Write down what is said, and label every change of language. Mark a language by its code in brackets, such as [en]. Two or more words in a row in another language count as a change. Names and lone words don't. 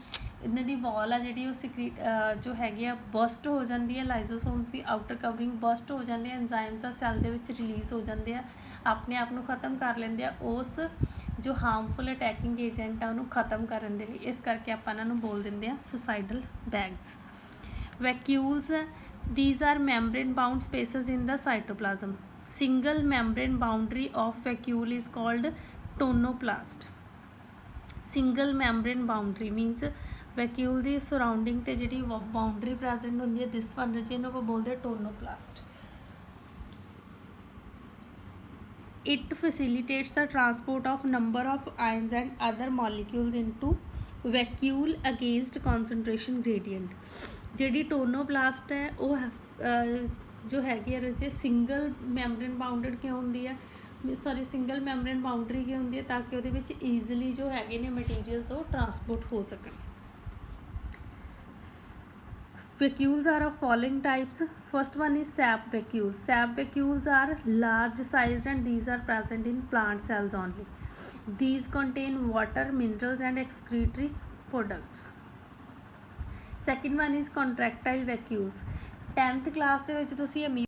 [pa] ਇਹਨਾਂ ਦੀ ਵਾਲ ਆ ਜਿਹੜੀ ਉਹ ਸਿਕਰੀਟ ਜੋ ਹੈਗੀ ਆ ਬਸਟ ਹੋ ਜਾਂਦੀ ਹੈ, ਲਾਈਜ਼ੋਸੋਮਸ ਦੀ [en] outer covering [pa] ਬਸਟ ਹੋ ਜਾਂਦੀ ਹੈ, ਐਂਜ਼ਾਈਮਸ ਆ ਸੈੱਲ ਦੇ ਵਿੱਚ ਰਿਲੀਜ਼ ਹੋ ਜਾਂਦੇ ਆ, ਆਪਣੇ ਆਪ ਨੂੰ ਖ਼ਤਮ ਕਰ ਲੈਂਦੇ ਆ ਉਸ ਜੋ [en] harmful attacking agent [pa] ਆ ਉਹਨੂੰ ਖ਼ਤਮ ਕਰਨ ਦੇ ਲਈ। ਇਸ ਕਰਕੇ ਆਪਾਂ ਇਹਨਾਂ ਨੂੰ ਬੋਲ ਦਿੰਦੇ ਆ [en] suicidal bags. ਵੈਕਿਊਲਸ, these are membrane bound spaces in the cytoplasm. Single membrane boundary of vacuole is called tonoplast. Single membrane boundary means vacuole [pa] ਦੀ surrounding ਤੇ ਜਿਹੜੀ [en] boundary present [pa] ਹੁੰਦੀ ਹੈ [en] this one [pa] ਜਿਹਨੂੰ ਆਪਾਂ ਬੋਲਦੇ ਹਾਂ tonoplast. [en] It facilitates the transport of number of ions and other molecules into vacuole against concentration gradient. [pa] ਜਿਹੜੀ ਟੋਨੋਪਲਾਸਟ ਹੈ ਉਹ ਜੋ ਹੈਗੀ ਹੈ ਰਜੇ [en] single membrane bounded [pa] ਕਿਉਂ ਹੁੰਦੀ ਹੈ, [en] single membrane boundary [pa] ਕਿਉਂ ਹੁੰਦੀ ਹੈ ਤਾਂ ਕਿ ਉਹਦੇ ਵਿੱਚ ਈਜ਼ੀਲੀ ਜੋ ਹੈਗੇ ਨੇ ਮਟੀਰੀਅਲਸ ਉਹ ਟਰਾਂਸਪੋਰਟ ਹੋ ਸਕਣ। [en] Vacuoles are of following types. First one is sap vacuoles. Sap vacuoles are large sized and these are present in plant cells only. These contain water, minerals and excretory products. Second one is contractile vacuoles. [pa] 10th class ਦੇ ਵਿੱਚ ਤੁਸੀਂ